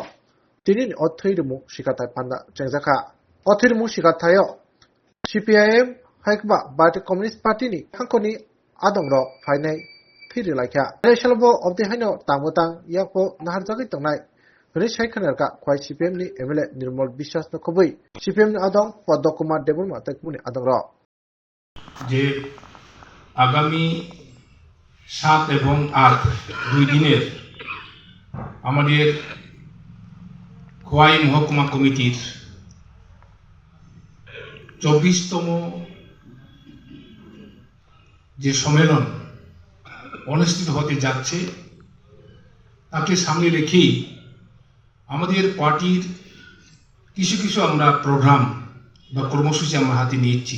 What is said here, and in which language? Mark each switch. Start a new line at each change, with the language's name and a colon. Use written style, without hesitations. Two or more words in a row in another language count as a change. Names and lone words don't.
Kok Borok: Tinin o thiri mushikata panda chengjaka. O thiri mushikatayo CPIM haikba Bharatiya Communist Party ni hangkoni adongro phainai thiri laikha resalbo obde haino tangmutang yakpo naharjagi tongnai ri saikhanerka khwai CPM ni MLA Nirmal Bishwas no khobui CPM ni adong Podokumar Debor matakmuni adongro
Bangla: যে আগামী 7 এবং 8 দুই দিনের আমাদের খোয়াই মহকুমা কমিটির 24তম যে সম্মেলন অনুষ্ঠিত হতে যাচ্ছে তাকে সামনে রেখেই আমাদের পার্টির কিছু আমরা প্রোগ্রাম বা কর্মসূচি আমরা হাতে নিয়েছি।